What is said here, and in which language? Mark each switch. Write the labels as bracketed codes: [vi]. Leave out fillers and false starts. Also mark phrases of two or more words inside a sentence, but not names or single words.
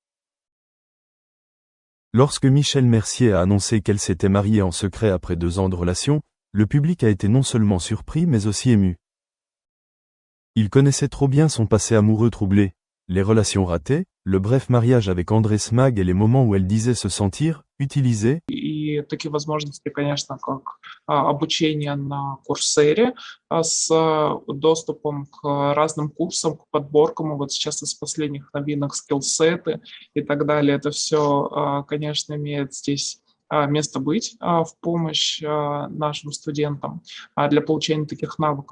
[fr] Lorsque Michel Mercier a annoncé qu'elle s'était mariée en secret après 2 ans de relation, le public a été non seulement surpris mais aussi ému. Il connaissait trop bien son passé amoureux troublé, les relations ratées, le bref mariage avec André Smag et les moments où elle disait se sentir utilisée. [ru] И такие возможности, конечно, как обучение на Курсере с доступом к разным курсам, к подборкам. И вот сейчас из последних новинок скиллсеты и так далее. Это все, конечно, имеет здесь место быть в помощь нашим студентам для получения таких навыков.